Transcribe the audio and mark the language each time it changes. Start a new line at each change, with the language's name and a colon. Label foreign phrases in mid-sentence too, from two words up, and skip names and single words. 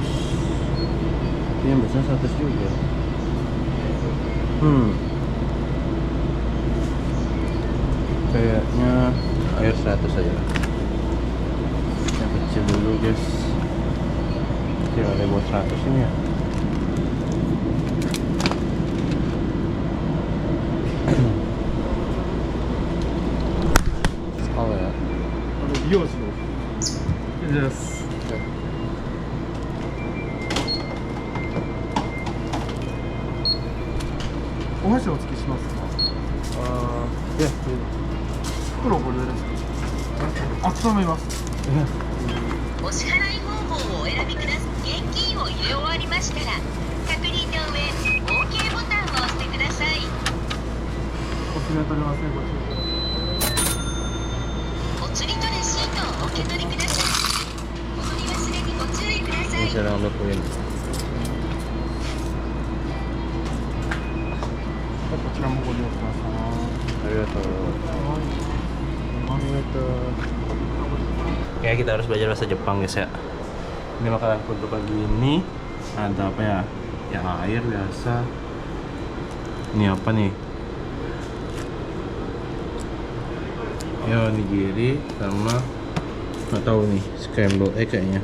Indonesian: Ini yang besar 100 juga. Kayaknya air 100 aja. Yang kecil dulu guys. Kecil ada buat 100 ini ya. Oh ya. Yes.
Japanese: お箸お付けしますか。
Indonesian: Ya.
Japanese: 袋ご利用ですか。温めます。お支払い方法をお選びください。現金を入れ終わりましたら、確認の上、OK ボタンを押してください。お釣りは取れません。ご注意ください。お釣りとレシートをお受け取りください。お取り忘れにご注意ください。
Indonesian: Ini jarang lakuin.
Japanese: こちらもご利用ください。
Indonesian: Kayak kita harus belajar bahasa Jepang guys ya. Ini makanan untuk pagi ini ada apa ya? Ya air biasa. Ini apa nih? Ya onigiri sama nggak tahu nih scramble kayaknya.